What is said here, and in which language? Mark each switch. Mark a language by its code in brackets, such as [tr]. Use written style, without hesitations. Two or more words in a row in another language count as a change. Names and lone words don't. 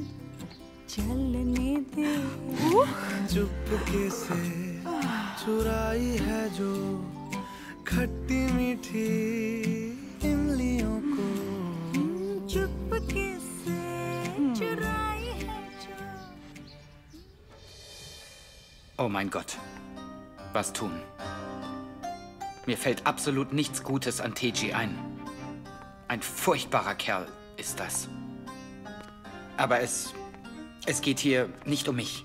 [hi] चलने दे। चुपके से चुराई है जो खट्टी मीठी इमलियों को। चुपके से चुराई है जो। [de] Oh mein Gott. Was tun? Mir fällt absolut nichts Gutes an Teji ein. Ein furchtbarer Kerl ist das. Aber es geht hier nicht um mich.